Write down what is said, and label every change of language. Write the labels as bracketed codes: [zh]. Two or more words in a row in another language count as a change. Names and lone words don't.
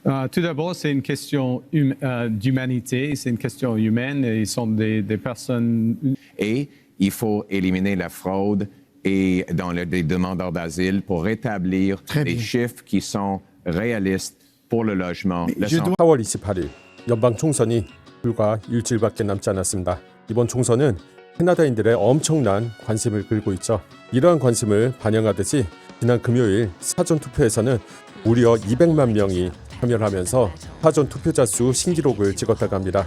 [fr] Tout d'abord, c'est une question d'humanité, c'est une question humaine. Ils sont des personnes. Et il faut éliminer la fraude et dans les demandeurs d'asile pour rétablir des chiffres qui sont réalistes pour le logement. [ko] 4월 28일 연방 총선이 불과 일주일밖에 남지 않았습니다. 이번 총선은 캐나다인들의 엄청난 관심을 끌고 있죠. 이러한 관심을 반영하듯이 지난 금요일 사전투표에서는 무려 200만 명이 참여를 하면서 사전 투표자 수 신기록을 찍었다고 합니다.